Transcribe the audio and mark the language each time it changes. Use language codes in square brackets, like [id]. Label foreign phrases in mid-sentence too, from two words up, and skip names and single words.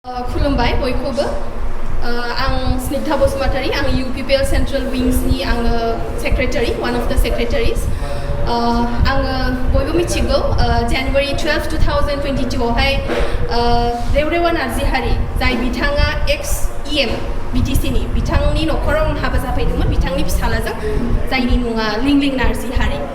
[brx] खुलुमबाय बयखौबो आं Snigdha Basumatary आं UPPL Central Wings नि आङो सेक्रेटारि [en] one of the secretaries [brx] आङो बयबो मिथिगौ January 12, 2022 आवहाय रेवरेवा नार्जिहारि जाय बिथाङा ex-EM BTC नि बिथांनि नखराव आं हाबा जाफैदोंमोन बिथांनि फिसालाजों जायनि मुङा लिंलिं नार्जिहारि